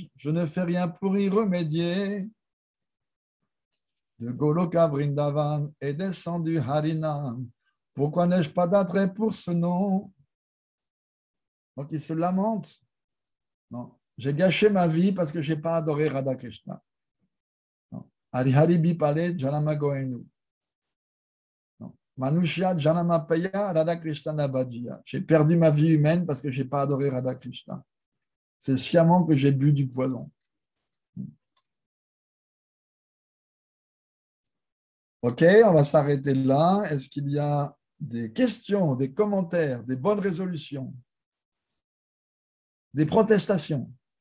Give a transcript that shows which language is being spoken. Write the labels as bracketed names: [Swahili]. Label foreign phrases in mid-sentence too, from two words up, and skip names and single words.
[French] Je ne fais rien pour y remédier. De Goloka Vrindavan est descendu Harinam. Pourquoi n'ai-je pas d'attrait pour ce nom? Donc il se lamente. Non, j'ai gâché ma vie parce que je n'ai pas adoré Radha Krishna. [Bangla] হরি হরি বিফলে জনম গোঙাইনু. মনুষ্য জনম পাইয়া রাধা কৃষ্ণ না ভজিয়া. [French] J'ai perdu ma vie humaine parce que je n'ai pas adoré Radha Krishna. C'est sciemment que j'ai bu du poison. Ok, on va s'arrêter là. Est-ce qu'il y a des questions, des commentaires, des bonnes résolutions, des protestations?